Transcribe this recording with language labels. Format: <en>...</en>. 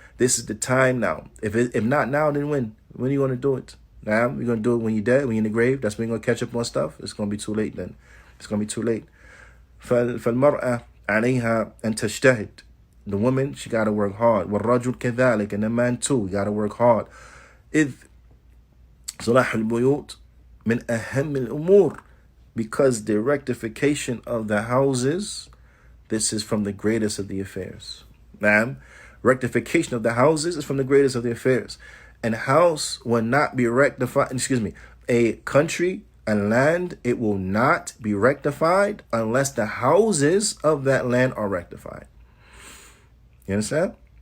<en>This is the time now. If not now, then when? When are you going to do it? Now, you're going to do it when you're dead, when you're in the grave? That's when you're going to catch up on stuff? It's going to be too late then. It's going to be too late.</en> <ar>فالمرأة عليها أن تجتهد.</ar> <en>The woman, she got to work hard.</en> <ar>والرجل كذلك.</ar> <en>And the man too, you got to work hard.</en> <ar>إذ صلاح البيوت من أهم الأمور.</ar> <en>Because the rectification of the houses, this is from the greatest of the affairs. Ma'am, rectification of the houses is from the greatest of the affairs. And house will not be rectified, a country, a land, it will not be rectified unless the houses of that land are rectified. You understand?</en>